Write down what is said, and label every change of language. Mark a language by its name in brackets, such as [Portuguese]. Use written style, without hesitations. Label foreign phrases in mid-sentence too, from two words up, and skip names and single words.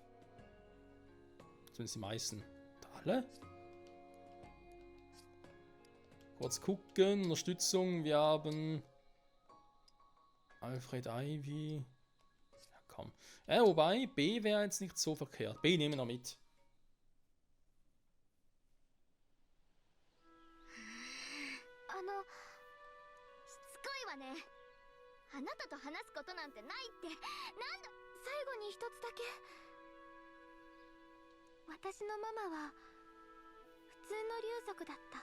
[German] Zumindest die meisten. Alle? Kurz gucken, Unterstützung, wir haben Alfred Ivy. Ja, komm. Wobei, B wäre jetzt nicht so verkehrt. B nehmen wir mit. [Japanese] あなたと話すことなんてないって。なんだ。最後に一つだけ。私のママは普通の竜族だった。